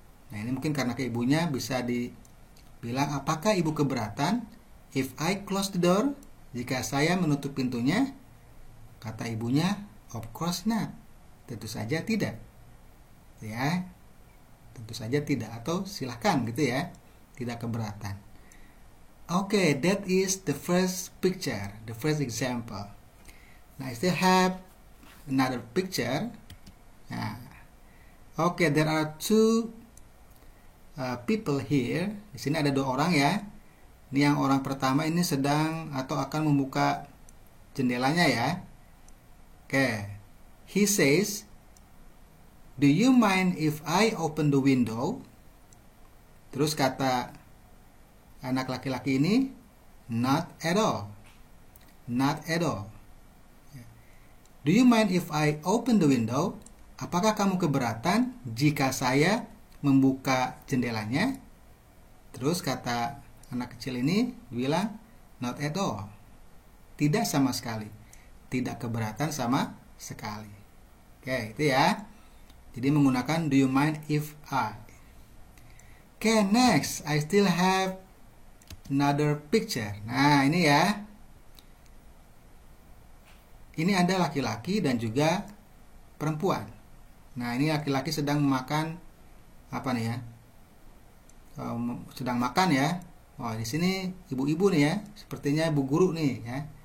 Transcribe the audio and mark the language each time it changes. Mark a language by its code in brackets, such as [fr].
[id] Nah, ini mungkin karena ke ibunya bisa dibilang, apakah ibu keberatan [en] if I close the door? [id] Jika saya menutup pintunya? Kata ibunya, [en] "Of course not." [id] Tentu saja tidak. Ya. Tentu saja tidak, atau silahkan gitu ya, tidak keberatan. [en] Okay, that is the first picture, the first example. Now I still have another picture. Nah, okay, there are two people here. [id] Di sini ada dua orang ya. Ini yang orang pertama ini sedang atau akan membuka jendelanya ya. [en] Okay, he says, "Do you mind if I open the window?" [id] Terus kata anak laki-laki ini, [en] "Not at all." Not at all. "Do you mind if I open the window?" [id] Apakah kamu keberatan jika saya membuka jendelanya? Terus kata anak kecil ini bilang, [en] "Not at all." [id] Tidak sama sekali. Tidak keberatan sama sekali. Oke, itu ya. Jadi menggunakan [en] do you mind if I. Okay, next, I still have another picture. [id] Nah, ini ya. Ini ada laki-laki dan juga perempuan. Nah, ini laki-laki sedang makan apa nih ya? Sedang makan ya. Oh, di sini ibu-ibu nih ya. Sepertinya ibu guru nih ya.